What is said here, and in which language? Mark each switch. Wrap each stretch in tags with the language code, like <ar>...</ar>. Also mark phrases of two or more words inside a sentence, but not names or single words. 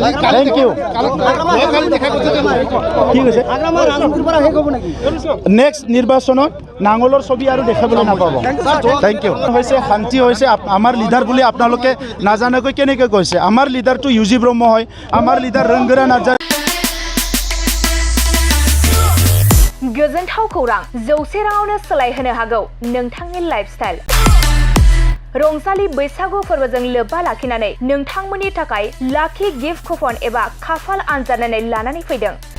<en>Thank you.</en> <as>কি কৈছে? নেক্সট নিৰ্বাচনত নাঙলৰ ছবি আৰু দেখাবলৈ নাপাব।</as> <en>Thank you.</en> <as>হৈছে শান্তি হৈছে আমাৰ লিডাৰ বুলি আপোনালোকে নাজানাকৈ কেনেকৈ কৈছে? আমাৰ লিডাৰটো UG ব্ৰহ্ম হয়, আমাৰ লিডাৰ ৰংগোৰা নাৰ্জাৰ।</as> <brx>गोजोनथाव खौरां 100 राङावनो सोलायहोनो हागौ नोंथांनि लाइफस्टाइल। रंजालि बैसागु फोरबोजों लोब्बा लाखिनानै नोंथांमोननि थाखाय लाखि गिफ्ट कुपन एबा खाफाल आनजादनानै लानानै फैदों।</brx>